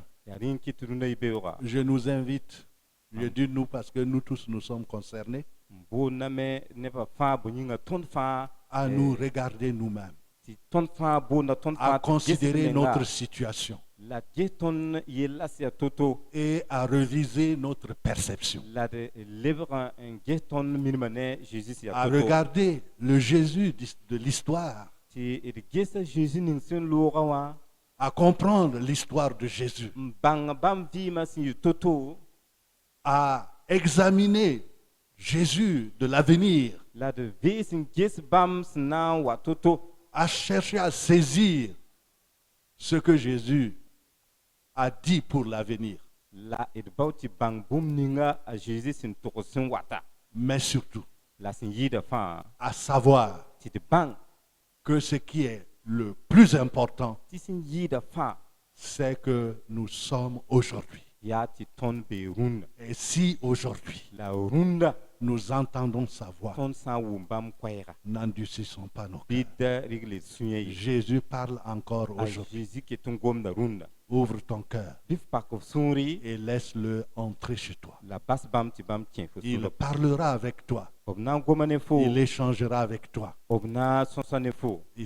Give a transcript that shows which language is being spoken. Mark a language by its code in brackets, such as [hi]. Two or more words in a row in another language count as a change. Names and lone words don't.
[mos] yaa rẽ n kɩt rũndã y beooga [fr] je nous invite, je dis nous parce que nous tous nous sommes concernés, [mos] n boondame nebã fãa bõe yĩnga tõnd fãa [fr] à nous regarder nous-mêmes, [mos] tɩ tõnd fãa boonda tõnd [fr] à [mos] fãa tɩ ges [fr] considérer [mos] menga, [fr] notre situation [mos] la ges tõnd yella sẽn yaa to-to [fr] et à reviser notre perception, [mos] la d lebg n ges tõnd minimã ne Jésus sẽn [fr] à [mos] yaa to-to [fr] regarder le Jésus de l'histoire, [mos] tɩ d gesa Jésus ning sẽn loogã wã [fr] à comprendre l'histoire de Jésus, [mos] n bãng bãmb vɩɩmã sẽn yɩ to-to [fr] à examiner Jésus de l'avenir, [mos] la d vɩɩs n ges bãmb sẽn na n wa to-to [fr] à chercher à saisir ce que Jésus a dit pour l'avenir, [mos] la d bao tɩ bãng bũmb ninga a Jésus sẽn togs sẽn wata [fr] mais surtout [mos] la sẽn yɩɩda fãa [fr] à savoir [mos] tɩ d bãng [fr] que ce qui est le plus important, [mos] tɩ sẽn yɩɩda fãa [fr] c'est que nous sommes aujourd'hui. [mos] yaa tɩ tõnd bee rũndã [fr] Et si aujourd'hui [mos] la rũndã [fr] nous entendons sa voix, [mos] tõnd sã n wʋm bãmb koɛɛga [fr] n'endurcissons pas nos [mos] bɩ [fr] cœurs. [mos] da regle sũ-yã ye [fr] Jésus parle encore [mos] a [fr] aujourd'hui. [mos] Jésus ket n gomda rũndã [fr] Ouvre ton cœur [mos] bɩ f pak f sũuri [fr] et laisse-le entrer chez toi. [mos] la bas bãmb tɩ bãmb kẽ fo [fr] Il [mos] sũlb [fr] parlera avec toi. [mos] b na n goma ne fo [fr] Il échangera avec toi. [mos] b na sõsa ne fo